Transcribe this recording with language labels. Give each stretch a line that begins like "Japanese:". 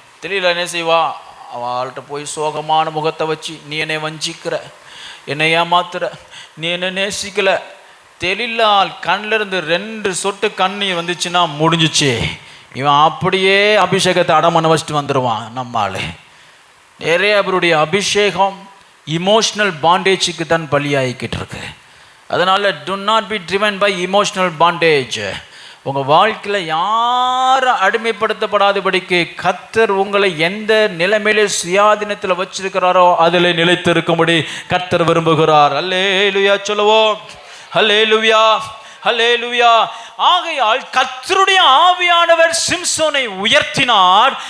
Tamil: தெலீலாள் என்ன செய்வா, அவள்கிட்ட போய் சோகமான முகத்தை வச்சு, நீ என்னை வஞ்சிக்கிற, என்னை ஏமாத்துற, நீ என்ன நேசிக்கல. தெலீலாள் கண்ணில் இருந்து 2 சொட்டு கண்ணீர் வந்துச்சுன்னா முடிஞ்சிச்சு. இவன் அப்படியே அபிஷேகத்தை அடமன வச்சுட்டு வந்துடுவான். நம்மால் நிறைய அவருடைய அபிஷேகம் இமோஷனல் பாண்டேஜுக்கு தான் பலியாகிக்கிட்டு இருக்கு. அதனால
English: do not be driven by emotional bondage.
Tamil: உங்கள் வாழ்க்கையில் யாரும் அடிமைப்படுத்தப்படாதபடிக்கு கர்த்தர் உங்களை எந்த நிலைமையிலே சுயாதீனத்தில் வச்சிருக்கிறாரோ அதில் நிலைத்திருக்கும்படி கர்த்தர் விரும்புகிறார். அல்லேலூயா சொல்லுவோம். அல்லேலூயா, அல்லேலூயா. ஆகையால் கர்த்தருடைய ஆவியானவர் சிம்சோனை உயர்த்தினார்.